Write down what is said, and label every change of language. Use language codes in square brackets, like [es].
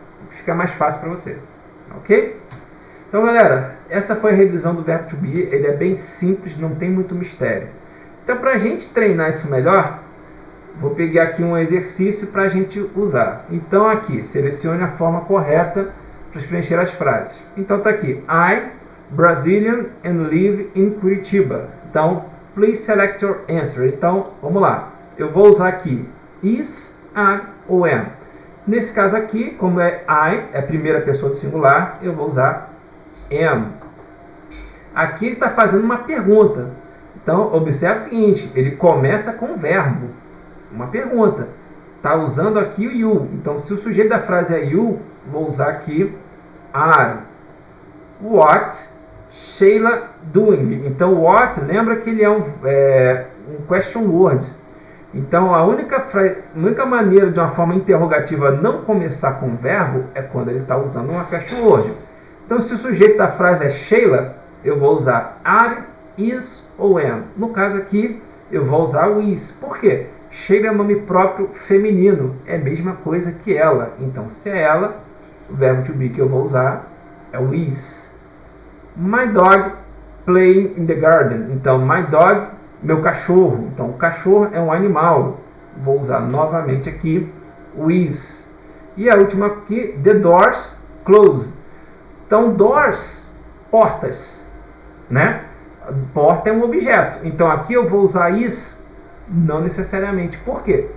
[pt] Fica mais fácil para você. Ok? Então, galera, essa foi a revisão do verbo to be. Ele é bem simples, não tem muito mistério. Então, para a gente treinar isso melhor, vou pegar aqui um exercício para a gente usar. Então, aqui, selecione a forma correta para preencher as frases. Então, está aqui. [en] I, Brazilian and live in Curitiba. [pt] Então, [en] please select your answer. [pt] Então, vamos lá. Eu vou usar aqui is, are ou am. Nesse caso aqui, como é I, é a primeira pessoa do singular, eu vou usar am. Aqui ele está fazendo uma pergunta. Então, observe o seguinte, ele começa com o verbo. Uma pergunta. Está usando aqui o you. Então, se o sujeito da frase é you, vou usar aqui are. [en] What Sheila doing? [pt] Então, what, lembra que ele é um question word. Então, a única maneira de uma forma interrogativa não começar com o verbo é quando ele está usando uma question word. Então, se o sujeito da frase é Sheila, eu vou usar are, is ou am. No caso aqui, eu vou usar o is. Por quê? Sheila é nome próprio feminino. É a mesma coisa que ela. Então, se é ela, o verbo to be que eu vou usar é o is. [en] My dog playing in the garden. [pt] Então, my dog, meu cachorro. Então, o cachorro é um animal. Vou usar novamente aqui o is. E a última aqui, [en] the doors closed. [pt] Então, doors, portas, né? Porta é um objeto. Então, aqui eu vou usar is, não necessariamente. Por quê?